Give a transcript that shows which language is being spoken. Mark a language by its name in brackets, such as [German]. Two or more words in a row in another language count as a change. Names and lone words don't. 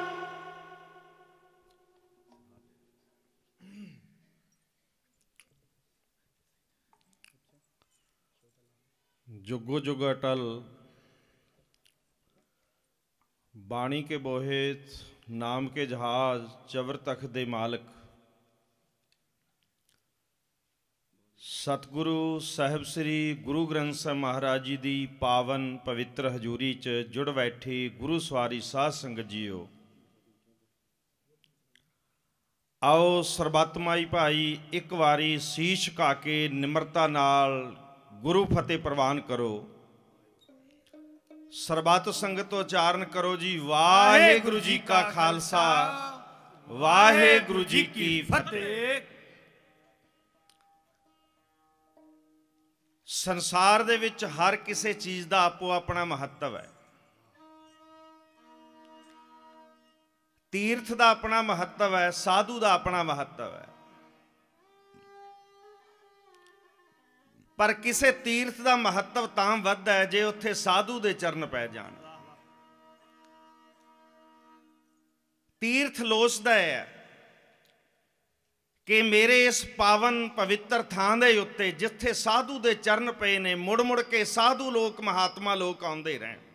[Punjabi] ਜੁਗੋ ਜੁਗ ਅਟੱਲ ਬਾਣੀ ਕੇ ਬੋਹਿਥ ਨਾਮ ਕੇ ਜਹਾਜ਼ ਚਵਰ ਤਖ਼ਤ ਦੇ ਮਾਲਕ ਸਤਿਗੁਰੂ ਸਾਹਿਬ ਸ੍ਰੀ ਗੁਰੂ ਗ੍ਰੰਥ ਸਾਹਿਬ ਮਹਾਰਾਜ ਜੀ ਕੀ ਪਾਵਨ ਪਵਿੱਤਰ ਹਜ਼ੂਰੀ ਚ ਜੁੜ ਬੈਠੀ ਗੁਰੂ ਸਵਾਰੀ ਸਾਧ ਸੰਗਤ ਜੀਓ। ਆਓ ਸਰਬਤਮਾਈ ਭਾਈ ਇੱਕ ਵਾਰੀ ਸੀਸ ਝੁਕਾ ਕੇ ਨਿਮਰਤਾ ਨਾਲ ਗੁਰੂ ਫ਼ਤਿਹ ਪਰਵਾਨ ਕਰੋ। ਸਰਬੱਤ ਸੰਗਤ ਉਚਾਰਣ ਕਰੋ ਜੀ ਵਾਹਿਗੁਰੂ ਜੀ ਕਾ ਖ਼ਾਲਸਾ ਵਾਹਿਗੁਰੂ ਜੀ ਕੀ ਫ਼ਤਿਹ। ਸੰਸਾਰ ਦੇ ਵਿਚ ਹਰ ਕਿਸੀ ਚੀਜ਼ ਕਾ ਆਪੋ ਆਪਣਾ ਮਹੱਤਵ ਹੈ। ਤੀਰਥ ਕਾ ਆਪਣਾ ਮਹੱਤਵ ਹੈ, ਸਾਧੂ ਕਾ ਆਪਣਾ ਮਹੱਤਵ ਹੈ। ਪਰ ਕਿਸੀ ਤੀਰਥ ਕਾ ਮਹੱਤਵ ਤਾਂ ਵਧਦਾ ਹੈ ਜੇ ਉੱਥੇ ਸਾਧੂ ਦੇ ਚਰਨ ਪੈ ਜਾਣ। ਤੀਰਥ ਲੋਚਦਾ ਹੈ ਕਿ ਮੇਰੇ ਇਸ ਪਾਵਨ ਪਵਿੱਤਰ ਥਾਂ ਦੇ ਉੱਤੇ ਜਿੱਥੇ ਸਾਧੂ ਦੇ ਚਰਨ ਪਏ ਨੇ ਮੁੜ ਮੁੜ ਕੇ ਸਾਧੂ ਲੋਕ ਮਹਾਤਮਾ ਲੋਕ ਆਉਂਦੇ ਰਹਿਣ।